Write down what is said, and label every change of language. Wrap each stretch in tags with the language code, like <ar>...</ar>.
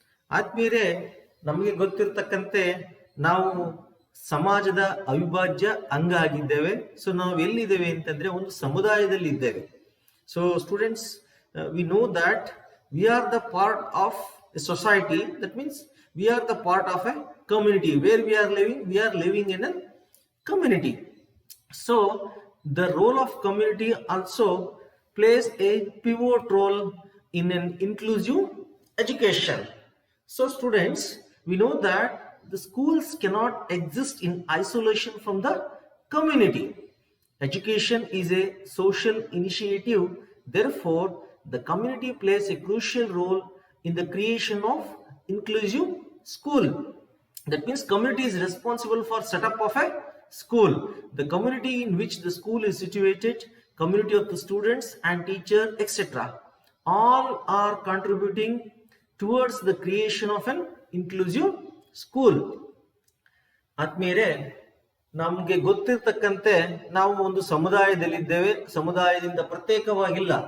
<kn>ಆತ್ಮೀಯರೇ, ನಮಗೆ ಗೊತ್ತಿರತಕ್ಕಂತೆ ನಾವು ಸಮಾಜದ ಅವಿಭಾಜ್ಯ ಅಂಗ ಆಗಿದ್ದೇವೆ.</kn> <en>so</en> <kn>ನಾವು ಎಲ್ಲಿದ್ದೇವೆ ಅಂತಂದ್ರೆ ಒಂದು ಸಮುದಾಯದಲ್ಲಿ ಇದ್ದೇವೆ.</kn> <en>So students, we know that we are the part of a society. That means we are the part of a community. Where we are living in a community. So the role of community also plays a pivot role in an inclusive education. So students, we know that the schools cannot exist in isolation from the community. Education is a social initiative. Therefore, the community plays a crucial role in the creation of inclusive school. That means community is responsible for setup of a school. The community in which the school is situated, community of the students and teacher, etc. all are contributing towards the creation of an inclusive school.</en> <kn>ಆತ್ಮೀಯರೇ, ನಮಗೆ ಗೊತ್ತಿರತಕ್ಕಂತೆ ನಾವು ಒಂದು ಸಮುದಾಯದಲ್ಲಿದ್ದೇವೆ, ಸಮುದಾಯದಿಂದ ಪ್ರತ್ಯೇಕವಾಗಿಲ್ಲ.</kn>